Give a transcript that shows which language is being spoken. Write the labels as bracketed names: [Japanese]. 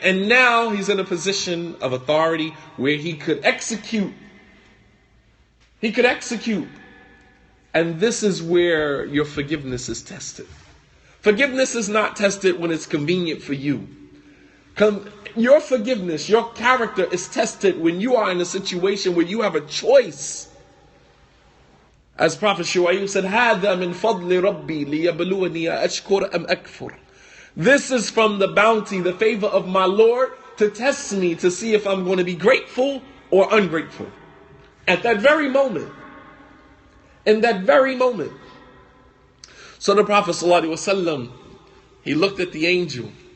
[English] And now he's in a position of authority where he could execute. He could execute. And this is where your forgiveness is tested. Forgiveness is not tested when it's convenient for you. Your forgiveness, your character is tested when you are in a situation where you have a choice. As Prophet Shu'aib said, [Arabic] هَذَا مِنْ فَضْلِ رَبِّي لِيَبْلُوَنِي أَشْكُرَ أَمْ أَكْفُرُ. [English] This is from the bounty, the favor of my Lord to test me, to see if I'm going to be grateful or ungrateful. At that very moment. In that very moment. So the Prophet ﷺ, he looked at the angel.